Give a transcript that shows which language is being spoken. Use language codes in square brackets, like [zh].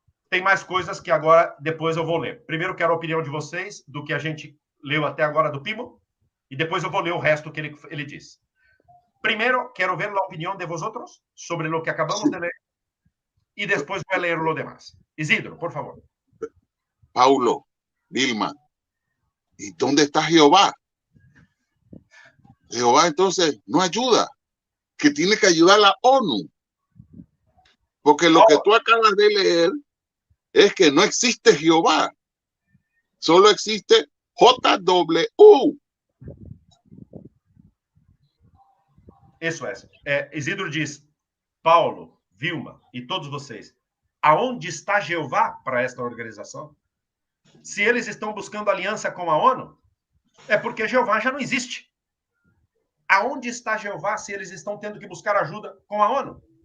[pt] Tem mais coisas que agora, depois eu vou ler. Primeiro, quero a opinião de vocês do que a gente leu até agora do Pimo, e depois eu vou ler o resto que ele diz. Primeiro, quero ver a opinião de vosotros sobre o que acabamos de ler, e depois vou ler o demais. Isidro, por favor. [es] Paulo, Vilma, ¿y dónde está Jehová? Jehová entonces no ayuda, que tiene que ayudar la ONU. Porque lo que tú acabas de leer es que no existe Jehová, solo existe JW. [pt] Isso é. Isidro diz, Paulo, Vilma e todos vocês, aonde está Jeová para esta organização? Se eles estão buscando aliança com a ONU, é porque Jeová já não existe. Aonde está Jeová se eles estão tendo que buscar ajuda com a ONU?